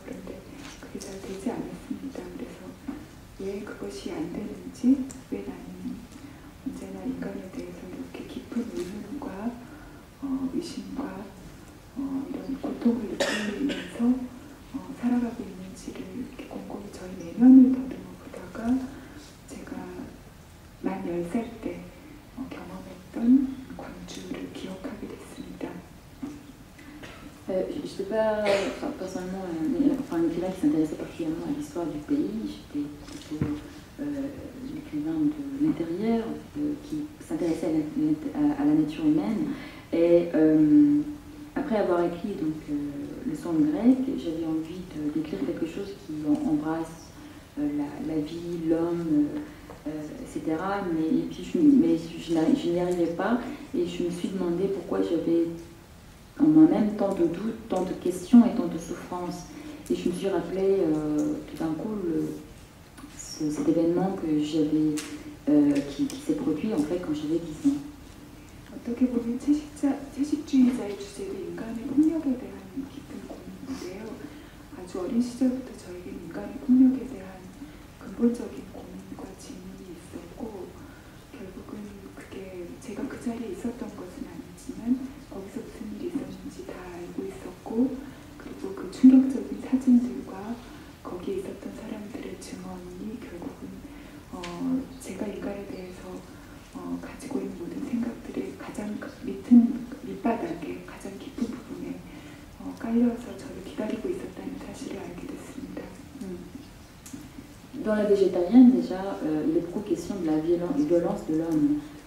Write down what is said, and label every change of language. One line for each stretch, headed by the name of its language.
Korean: 그런데 그게 잘 되지 않았습니다. 그래서 왜 그것이 안 되는지, 왜 나는 언제나 인간에 대해서 이렇게 깊은 의문과 의심과 이런 고통을 느끼면서 살아가고 있는지를 이렇게 곰곰이 저희 내면을 더듬어 보다가 제가 만 10살 때 경험했던 광주를 기억하게 됐습니다.
French: Je n'étais pas personnellement un écrivain qui s'intéressait particulièrement à l'histoire du pays. J'étais plutôt l'écrivain de l'intérieur qui s'intéressait à la nature humaine. Et après avoir écrit donc, le son grec, j'avais envie d'écrire quelque chose qui embrasse la vie, l'homme, etc. Mais je n'y arrivais pas et je me suis demandé pourquoi j'avais en moi-même tant de doutes, tant de questions et tant de souffrances. Et je me suis rappelé tout d'un coup cet événement que qui s'est produit en fait quand j'avais 10 ans.
Korean: 어떻게 보면 채식주의자의 주제도 인간의 폭력에 대한 깊은 고민인데요. 아주 어린 시절부터 저에게는 인간의 폭력에 대한 근본적인 고민과 질문이 있었고 결국은 그게 제가 그 자리에 있었던 것은 아니지만 거기서 무슨 일이 있었는지 다 알고 있었고 그리고 그 충격적인 사진들과 거기에 있었던 사람들의 증언이 결국은 제가 인간에 대해서 가지고 있는 모든 생각들의 가장 밑바닥에 가장 깊은 부분에 깔려서 저를 기다리고 있었다는 사실을 알게 됐습니다.
French: Dans la végétarienne, déjà, il est beaucoup question de la violence de l'homme.